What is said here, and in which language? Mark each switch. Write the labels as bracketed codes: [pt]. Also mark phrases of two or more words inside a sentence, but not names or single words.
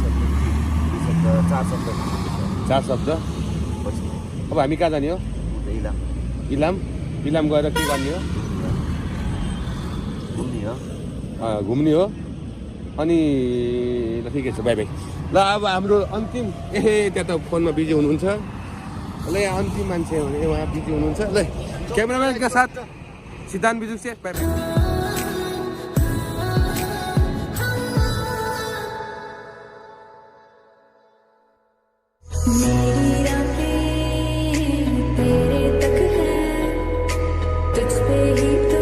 [ne] चार शब्द अब हामी कहाँ जाने हो इलाम गएर के गर्ने हो घुम्ने हो अनि ल ठिकै छ [en] bye bye [ne] ल अब हाम्रो अन्तिम त्यहाँ त फोनमा बिजी हुनुहुन्छ ल यहाँ अन्तिम मान्छे भने उहाँ बिजी हुनुहुन्छ ल क्यामेराम्यानका साथ सिद्धान्त बिजुक से [en] bye bye [hi] मेरी रातें तेरे तक है तुझ पे ही तो